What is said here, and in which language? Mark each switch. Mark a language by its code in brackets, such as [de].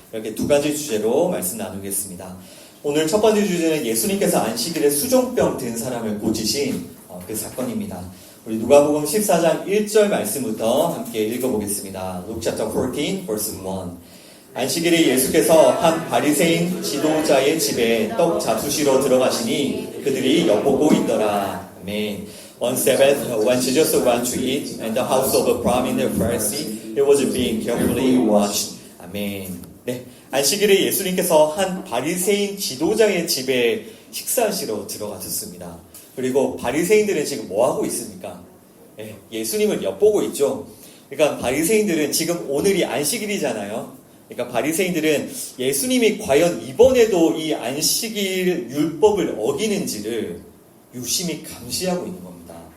[ko] 이렇게 두 가지 주제로 말씀 나누겠습니다. 오늘 첫 번째 주제는 예수님께서 안식일에 수종병 든 사람을 고치신 그 사건입니다. 우리 누가복음 14장 1절 말씀부터 함께 읽어보겠습니다. [en] Luke chapter 14, verse 1. [ko] 안식일에 예수께서 한 바리새인 지도자의 집에 떡 잡수시러 들어가시니 그들이 엿보고 있더라. 아멘. [en] On Sabbath, when Jesus went to eat in the house of a prominent Pharisee, he was being carefully watched. [ko] 아멘. 네, 안식일에 예수님께서 한 바리새인 지도자의 집에 식사하시러 들어가셨습니다. 그리고 바리새인들은 지금 뭐 하고 있습니까? 네, 예수님을 엿보고 있죠. 그러니까 바리새인들은 지금 오늘이 안식일이잖아요. 그러니까 바리새인들은 예수님이 과연 이번에도 이 안식일 율법을 어기는지를 유심히 감시하고 있는 겁니다.